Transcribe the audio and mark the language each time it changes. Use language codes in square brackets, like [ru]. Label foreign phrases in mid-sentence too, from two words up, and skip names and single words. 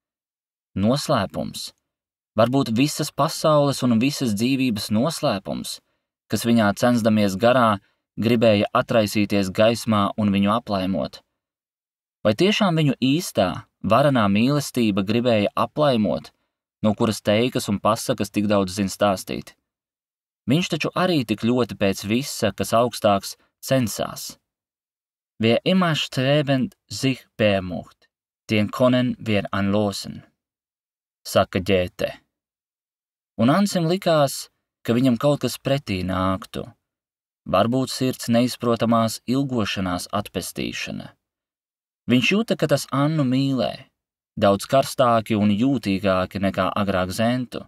[lv] Noslēpums, varbūt visas pasaules un visas dzīvības noslēpums, kas viņā censdamies garā, gribēja atraisīties gaismā un viņu aplaimot. Vai tiešām viņu īstā, varenā mīlestība gribēja aplaimot, no kuras teikas un pasakas tik daudz zin stāstīt? Viņš taču arī tik ļoti pēc visa, kas augstāks, censās. [de] Wir immer strebend sich bemucht, den können wir anlosen, [lv] saka Ģēte. Un Ansim likās, ka viņam kaut kas pretī nāktu. Varbūt sirds neizprotamās ilgošanās atpestīšana. Viņš jūta, ka tas Annu mīlē, daudz karstāki un jūtīgāki nekā agrāk zentu.